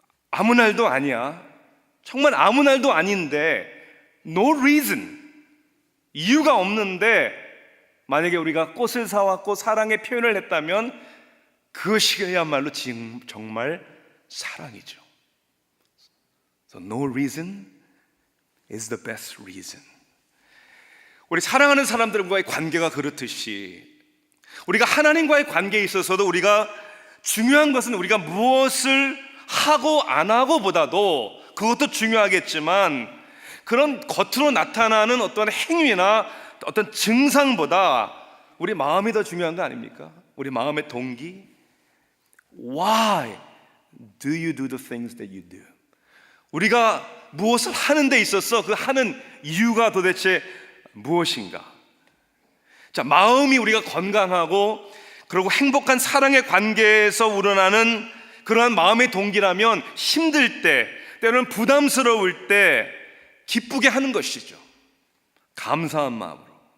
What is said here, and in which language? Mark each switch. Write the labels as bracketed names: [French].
[Korean] 아무 날도 아니야. 정말 아무 날도 아닌데 [English] no reason, [Korean] 이유가 없는데 만약에 우리가 꽃을 사왔고 사랑의 표현을 했다면 그것이야말로 정말 사랑이죠. [English] So no reason is the best reason. [Korean] 우리 사랑하는 사람들과의 관계가 그렇듯이 우리가 하나님과의 관계에 있어서도 우리가 중요한 것은 우리가 무엇을 하고 안 하고 보다도, 그것도 중요하겠지만 그런 겉으로 나타나는 어떤 행위나 어떤 증상보다 우리 마음이 더 중요한 거 아닙니까? 우리 마음의 동기. [English] Why do you do the things that you do? [Korean] 우리가 무엇을 하는 데 있어서 그 하는 이유가 도대체 무엇인가? 자, 마음이 우리가 건강하고 그리고 행복한 사랑의 관계에서 우러나는 그러한 마음의 동기라면 힘들 때, 때로는 부담스러울 때 기쁘게 하는 것이죠. 감사한 마음으로.